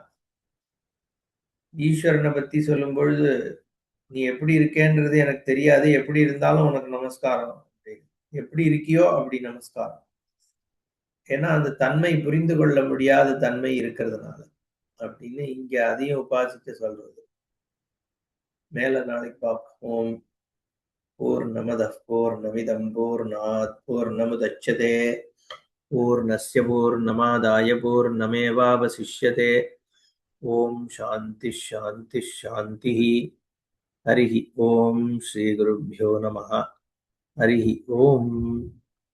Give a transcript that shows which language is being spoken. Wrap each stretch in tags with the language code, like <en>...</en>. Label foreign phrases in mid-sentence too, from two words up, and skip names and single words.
<ta>ஈஸ்வரனை பத்தி சொல்லும் பொழுது நீ எப்படி இருக்கேன்றது எனக்கு தெரியாது, எப்படி இருந்தாலும் உனக்கு நமஸ்காரம் அப்படின்னு. எப்படி இருக்கியோ அப்படி நமஸ்காரம். ஏன்னா அந்த தன்மை புரிந்து கொள்ள முடியாத தன்மை இருக்கிறதுனால அப்படின்னு இங்க அதையும் உபாசிக்க சொல்றது. மேல நாளைக்கு பார்ப்போம்.</ta> <sa>ॐ पूर्णमदः पूर्णमिदं पूर्णात् पूर्णमुदच्यते पूर्णस्य पूर्णमादाय पूर्णमेवावशिष्यते. ॐ शान्ति शान्ति शान्ति. हरिः ॐ श्री गुरुभ्यो नमः. हरिः ॐ.</sa>